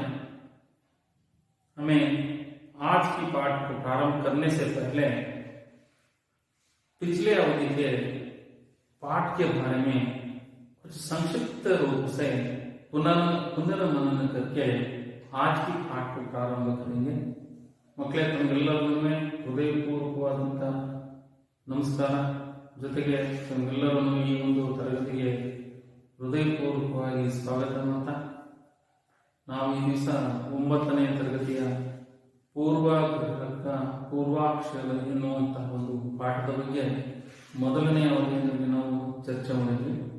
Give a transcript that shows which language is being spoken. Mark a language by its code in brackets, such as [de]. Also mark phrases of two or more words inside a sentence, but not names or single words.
[hi] हमें आज की पाठ को प्रारंभ करने से पहले पिछले अवधि के पाठ के बारे में कुछ संक्षिप्त रूप से पुनर्मनन करके आज की पाठ को प्रारंभ करेंगे। [kn] मಕ್ಕಳೇ ತಮಗೆಲ್ಲರಿಗೂ ಹೃದಯಪೂರ್ವಕವಾದಂಥ ನಮಸ್ಕಾರ। ಜೊತೆಗೆ ತಮಗೆಲ್ಲರನ್ನು ಈ ಒಂದು ತರಗತಿಗೆ ಹೃದಯಪೂರ್ವಕವಾಗಿ ಸ್ವಾಗತ ಅಂತ ನಾವು ಈ ದಿವಸ 9ನೇ ತರಗತಿಯ ಪೂರ್ವಾಕ್ಷರ ಎನ್ನುವಂತಹ ಒಂದು ಪಾಠದ ಬಗ್ಗೆ ಮೊದಲನೇ ಅವಧಿಯಲ್ಲಿ ನಾವು ಚರ್ಚೆ ಮಾಡಿದ್ವಿ।